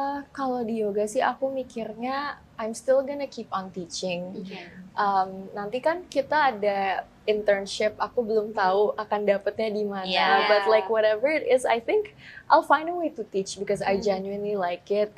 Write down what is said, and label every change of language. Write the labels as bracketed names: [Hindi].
[Indonesian] Kalau di yoga sih aku mikirnya [English] I'm still gonna keep on teaching. [Indonesian] Nanti kan kita ada internship, aku belum tahu akan dapetnya di mana. [English] But like whatever it is, I think I'll find a way to teach because I genuinely like it.